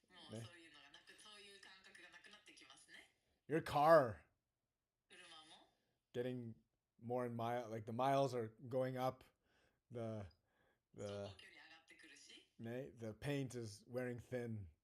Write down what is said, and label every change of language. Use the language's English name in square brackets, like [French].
[Japanese] もうそういうのがなく、そういう感覚がなくなってきますね。 [English] Your car [Japanese] 車も [English] getting more and like the miles are going up. The [Japanese] 走行距離上がってくるし、 [English] the paint is wearing thin.